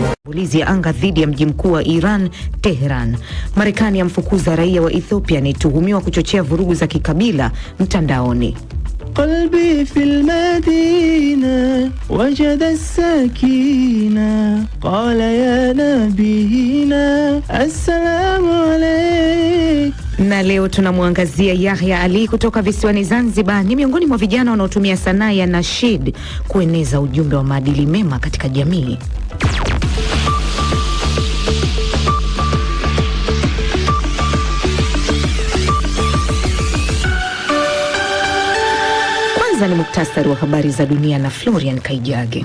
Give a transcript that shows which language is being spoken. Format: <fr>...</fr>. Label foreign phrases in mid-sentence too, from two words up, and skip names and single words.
<sw>Ulizi ya anga dhidi ya mji mkuu wa Iran, Tehran. Marekani yamfukuza raia wa Ethiopia anituhumiwa kuchochea vurugu za kikabila mtandaoni.</sw> <ar>قلبي في المدينة وجد السكينة قال يا نبينا السلام عليك.</ar> <sw>Na leo tunamwangazia Yahya Ali kutoka visiwani Zanzibar. Ni miongoni mwa vijana wanaotumia sanaa ya nashid kueneza ujumbe wa maadili mema katika jamii. Ni muktasari wa habari za dunia na Florian Kaijage.</sw>